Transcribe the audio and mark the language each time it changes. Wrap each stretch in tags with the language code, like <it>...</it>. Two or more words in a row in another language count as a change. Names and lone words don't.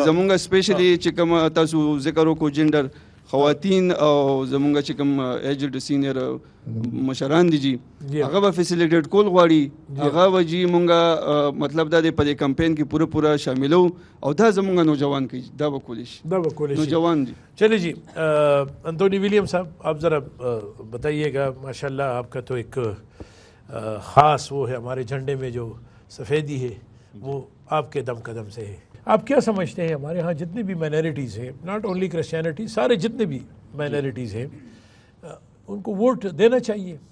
<ps>زمونږ سپیشلی چې کوم تاسو ذکر وکړو جنډر خواتین او زمونږ چې کوم</ps> <en>aged senior</en> <ps>مشران دي جی هغه به فیسیلیټیټ کول غواړي. هغه به جی مونږه مطلب دا دی په دې کمپین کې پوره شاملو او دا زمونږ نوجوان کوي، دا به کولی شي، دا به کولی شي نوجوان جی.</ps> <ur>چلیے جی انتونی ولیم صاحب آپ ذرا بتائیے گا، ماشاء اللہ آپ کا تو ایک خاص وہ ہے ہمارے جھنڈے میں جو سفیدی ہے وہ آپ کے دم قدم سے ہے. آپ کیا سمجھتے ہیں ہمارے ہاں جتنے بھی مائنارٹیز ہیں،</ur> <en>not only Christianity,</en> <ur>سارے جتنے بھی مائنارٹیز ہیں ان کو ووٹ دینا چاہیے؟</ur>